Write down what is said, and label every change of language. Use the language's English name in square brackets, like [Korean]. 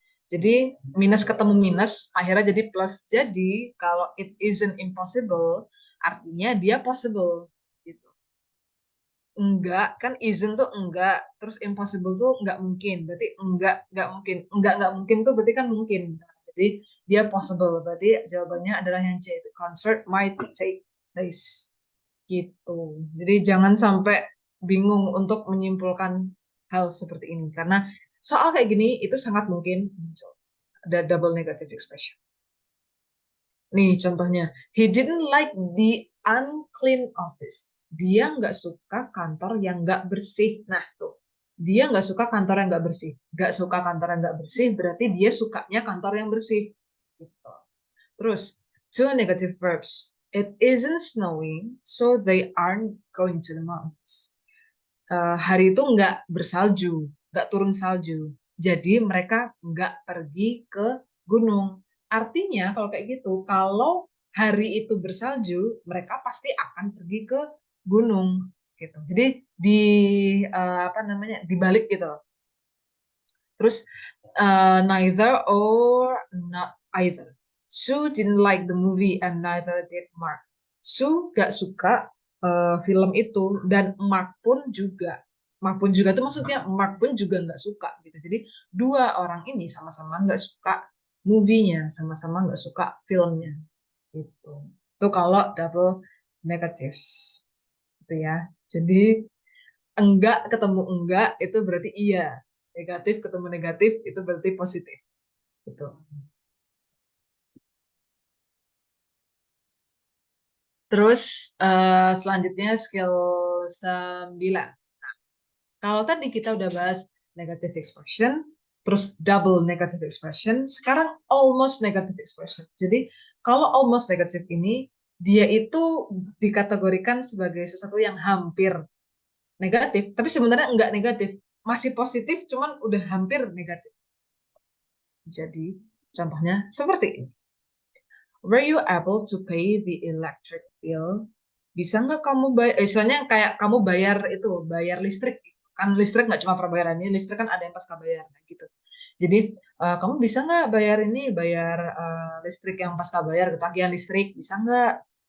[Indonesian] Jadi minus ketemu minus akhirnya jadi plus. Jadi kalau it isn't impossible artinya dia possible gitu. Enggak kan isn't tuh enggak, terus impossible tuh enggak mungkin. Berarti enggak mungkin. Enggak mungkin tuh berarti kan mungkin. Jadi dia possible. Berarti jawabannya adalah yang C. [English] The concert might take place. [Indonesian] Gitu. Jadi jangan sampai bingung untuk menyimpulkan hal seperti ini. Karena soal kayak gini itu sangat mungkin muncul. Ada double negative expression. Nih contohnya. [English] He didn't like the unclean office. [Indonesian] Dia nggak suka kantor yang nggak bersih. Nah tuh. Dia nggak suka kantor yang nggak bersih. Nggak suka kantor yang nggak bersih berarti dia sukanya kantor yang bersih. Gitu. Terus, two negative verbs. [English] It isn't snowing, so they aren't going to the mountains. [Indonesian] Hari itu nggak bersalju, nggak turun salju. Jadi mereka nggak pergi ke gunung. Artinya kalau kayak gitu, kalau hari itu bersalju, mereka pasti akan pergi ke gunung. Gitu. Jadi dibalik gitu. Terus neither or not either. [English] Sue didn't like the movie and neither did Mark. [Indonesian] Sue gak suka film itu dan Mark pun juga. Mark pun juga tuh maksudnya Mark pun juga nggak suka gitu. Jadi dua orang ini sama-sama nggak suka movie-nya, sama-sama nggak suka filmnya gitu. Itu kalau double negatives gitu ya. Jadi enggak ketemu enggak itu berarti iya. Negatif ketemu negatif itu berarti positif. Gitu. Terus selanjutnya skill 9. Kalau tadi kita udah bahas negative expression, terus double negative expression, sekarang almost negative expression. Jadi kalau almost negative ini, dia itu dikategorikan sebagai sesuatu yang hampir negatif, tapi sebenarnya enggak negatif. Masih positif, cuman udah hampir negatif. Jadi contohnya seperti ini. [English] Were you able to pay the electric bill? [Indonesian] Bisa nggak kamu bayar, istilahnya kayak kamu bayar itu, bayar listrik. Kan listrik nggak cuma perbayarannya, listrik kan ada yang pasca bayar gitu. Jadi kamu bisa nggak bayar ini, bayar listrik yang pasca bayar, ketagihan listrik, bisa nggak?